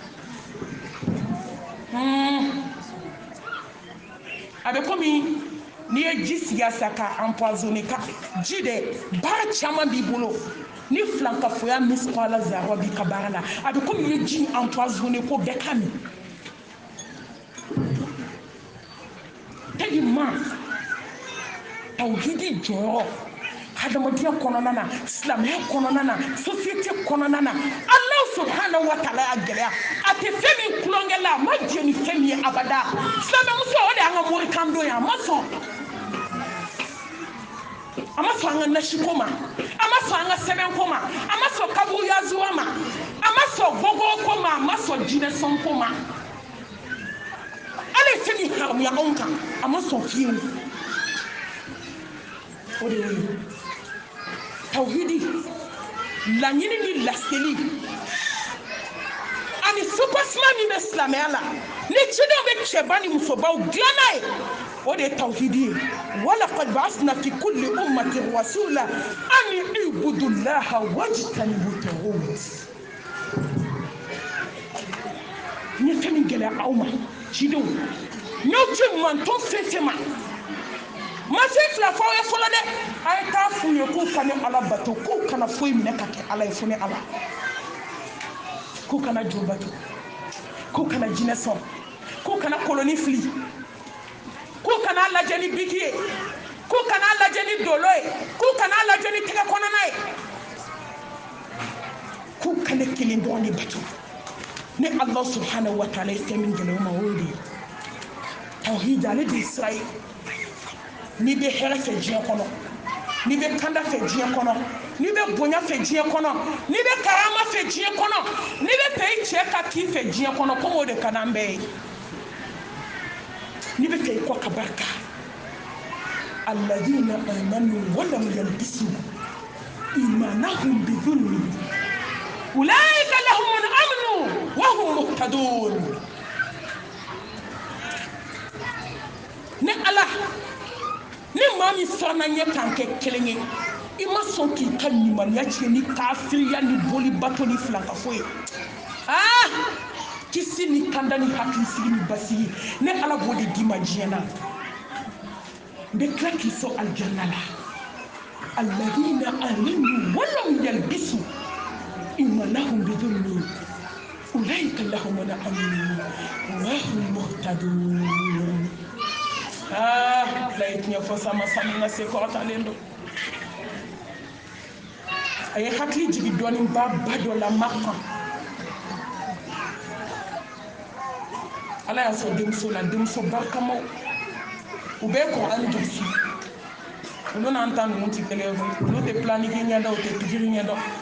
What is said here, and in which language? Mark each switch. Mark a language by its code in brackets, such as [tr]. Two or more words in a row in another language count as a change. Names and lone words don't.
[bm] a bɛ komi n'i ye ji sigi a sa ka empoisonné ka ji dɛ baara caman b'i bolo ni filankafoya [ar] مثقال ذرة [bm] b'i ka baara la a bɛ komi i ye ji empoisonné ko bɛɛ ka min tellement tawhidi jɔyɔrɔ hadamadenya kɔnɔna na silamɛya kɔnɔna na société kɔnɔna na [ar] الله سبحانه وتعالى [bm] y'a gɛlɛya a tɛ fɛn min kulonkɛ la a ma jɛ ni fɛn min ye abada silamɛmuso o de y'an ka morikan don ye a ma sɔn a ma sɔn an ka nasiko ma a ma sɔn an ka sɛbɛnko ma a ma sɔn kaburuyazuwa ma a ma sɔn gɔgɔko ma a ma sɔn jinɛsɔnko ma ala ye fɛn min haramuya anw kan a ma sɔn fiyewu o de y'o ye tawhidi laɲini ni laseli ani soubassement min bɛ silamɛya la ni cidenw bɛ cɛba ni musobaw dilan n'a ye o de ye tawhidi ye [ar] ولقد بعثنا في كل أمة رسولا أن اعبدوا الله واجتنبوا الطاغوت [bm] n ye fɛn min gɛlɛya aw ma cidenw n'aw tɛ manton fɛn fɛn ma ma se fila fɔ aw ye fɔlɔ dɛ a ye taa f'u ye k'u ka ne ala bato k'u kana foyi minɛ ka kɛ ala ye fo ne ala k'u kana jo bato k'u kana jinɛ sɔn k'u kana koloni fili k'u kana lajɛ ni biki ye k'u kana lajɛ ni dolo ye k'u kana lajɛ ni tɛgɛ kɔnɔna ye k'u ka ne kelen dɔrɔn de bato ne [ar] الله سبحانه وتعالى [bm] ye fɛn min gɛlɛya u ma o de ye tawhid ale de ye sira ye n'i bɛ hɛrɛ fɛ diɲɛ kɔnɔ n'i bɛ kanda fɛ diɲɛ kɔnɔ ni bɛ bonya fɛ diɲɛ kɔnɔ ni bɛ karama fɛ diɲɛ kɔnɔ ni bɛ fɛ i cɛ ka k'i fɛ diɲɛ kɔnɔ comme o de ka d'an bɛɛ ye ni bɛ fɛ i kɔ ka barika [ar] الذين آمنوا ولم يلبسوا إيمانهم بظلم أولئك لهم الأمن وهم مهتدون [bm] ne Allah ni maa min sɔnna ɲɛ k'an kɛ kelen ye i ma sɔn k'i ka ɲumaniya tiɲɛ ni kafiriya ni boli bato ni filankafo ye kisi ni kanda ni hakilisigi ni basigi ne Ala b'o de d'i ma diɲɛ na n bɛ tila k'i sɔn alijanna la [ar] الذين آمنوا ولم يلبسوا إيمانهم بظلم أولئك لهم الأمن وهم مهتدون [bm] layi tiɲɛ fɔ sama sani ka se kɔrɔtalen don a ye hakili jigin dɔɔnin ba dɔ la Maka Ala y'a sɔn denmuso la denmuso barikamaw u bɛ Kuranɛ durusi olu n'an ta ninnu tɛ kelen ye olu tɛ planning ɲɛdɔn u tɛ pikiri ɲɛdɔn